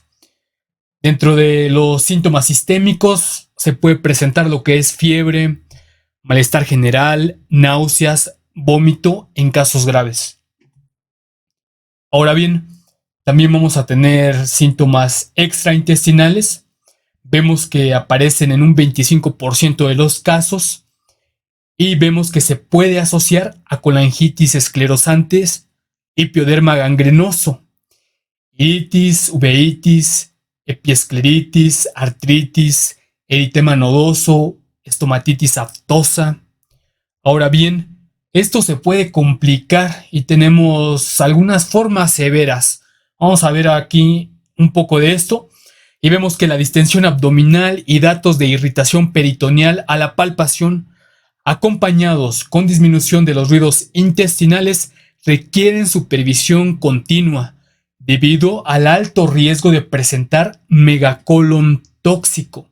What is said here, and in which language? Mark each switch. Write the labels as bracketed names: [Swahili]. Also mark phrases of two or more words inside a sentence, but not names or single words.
[Spanish] Dentro de los síntomas sistémicos se puede presentar lo que es fiebre, malestar general, náuseas, vómito en casos graves. Ahora bien, también vamos a tener síntomas extraintestinales. Vemos que aparecen en un 25% de los casos y vemos que se puede asociar a colangitis esclerosantes y pioderma gangrenoso, iritis, uveitis, epiescleritis, artritis, eritema nodoso, estomatitis aftosa. Ahora bien, esto se puede complicar y tenemos algunas formas severas. Vamos a ver aquí un poco de esto y vemos que la distensión abdominal y datos de irritación peritoneal a la palpación, acompañados con disminución de los ruidos intestinales, requieren supervisión continua debido al alto riesgo de presentar megacolon tóxico.